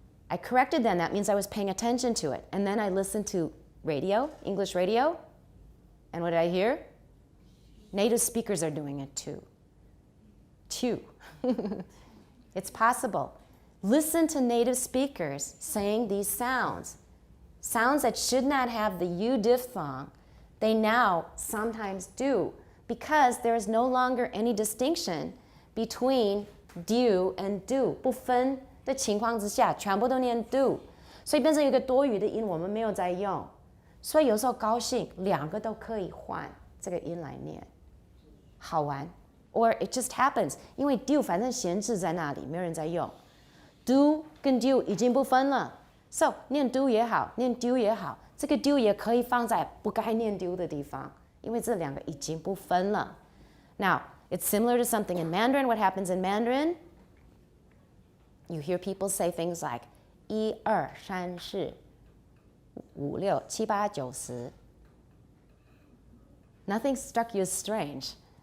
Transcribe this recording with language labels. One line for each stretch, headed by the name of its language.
English: I corrected them, that means I was paying attention to it. And then I listened to radio, English radio, and what did I hear? Native speakers are doing it too. two. It's possible. Listen to native speakers saying these sounds. Sounds that should not have the U diphthong, they now sometimes do, because there is no longer any distinction between do and do.
Chinese: 不分的情况之下，全部都念 do， 所以变成一个多余的音，我们没有在用。所以有时候高兴，两个都可以换这个音来念，好玩。
English: Or it just happens，
Chinese: 因为 do 反正闲置在那里，没有人在用。 do 跟 do 已经不分了。So 念 do 也好，念 do 也好，这个 do 也可以放在不该念 do 的地方，因为这两个已经不分了。
English: Now, it's similar to something in Mandarin. What happens in Mandarin? You hear people say things like 1、2、3、4、5、6、7、8、9、10. Nothing struck you as strange.